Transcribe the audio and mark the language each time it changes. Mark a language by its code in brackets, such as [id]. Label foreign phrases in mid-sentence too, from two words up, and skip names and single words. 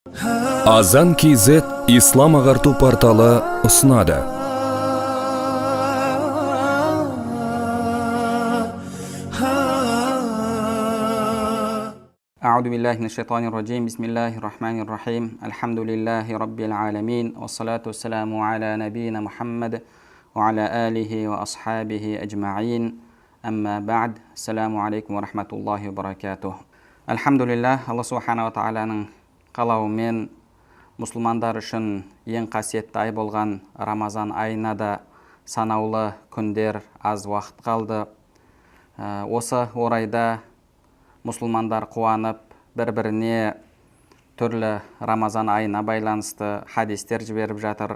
[kk] Азан KZ ислам ағарту порталы ұсынады. [ar] أعوذ بالله من الشيطان الرجيم بسم الله الرحمن الرحيم الحمد لله رب العالمين والصلاة والسلام على نبينا محمد وعلى آله وأصحابه أجمعين أما بعد السلام عليكم ورحمة الله وبركاته. الحمد لله الله سبحانه وتعالى [kk] қалауымен мұсылмандар үшін ең қасиетті ай болған Рамазан айына да санаулы күндер, аз уақыт қалды. Осы орайда мұсылмандар қуанып, бір-біріне түрлі Рамазан айына байланысты хадистер жіберіп жатыр.